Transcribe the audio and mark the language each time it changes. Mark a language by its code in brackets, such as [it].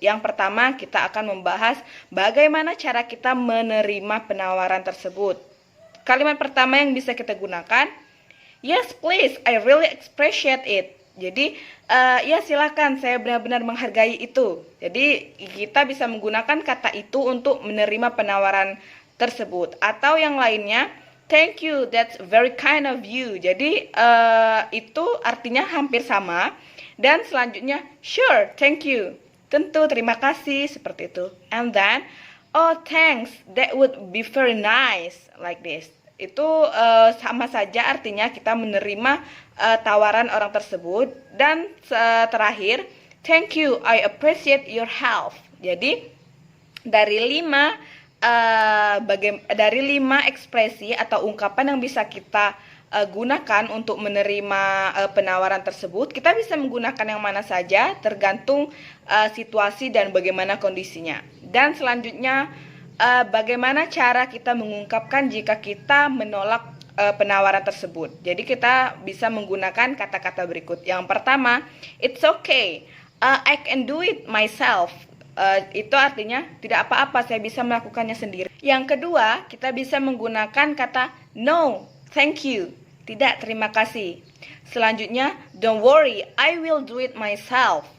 [id] Yang pertama, kita akan membahas bagaimana cara kita menerima penawaran tersebut. Kalimat pertama yang bisa kita gunakan, [en] yes please, I really appreciate it. [id] Jadi, ya silakan, saya benar-benar menghargai itu. Jadi, kita bisa menggunakan kata itu untuk menerima penawaran tersebut. Atau yang lainnya, [en] thank you, that's very kind of you. [id] Jadi, itu artinya hampir sama. Dan selanjutnya, [en] sure, thank you. [id] Tentu, terima kasih, seperti itu. [en] And then, oh thanks, that would be very nice, like this. [id] Itu sama saja artinya kita menerima tawaran orang tersebut. Dan terakhir, [en] thank you, I appreciate your help. [id] Jadi dari lima ekspresi atau ungkapan yang bisa kita gunakan untuk menerima penawaran tersebut, kita bisa menggunakan yang mana saja tergantung situasi dan bagaimana kondisinya. Dan selanjutnya, bagaimana cara kita mengungkapkan jika kita menolak penawaran tersebut. Jadi kita bisa menggunakan kata-kata berikut. Yang pertama, [en] it's okay, I can do it myself. [id] Itu artinya tidak apa-apa, saya bisa melakukannya sendiri. Yang kedua, kita bisa menggunakan kata [en] no, thank you, [id] tidak, terima kasih. [en] Selanjutnya, don't worry, I will do it myself.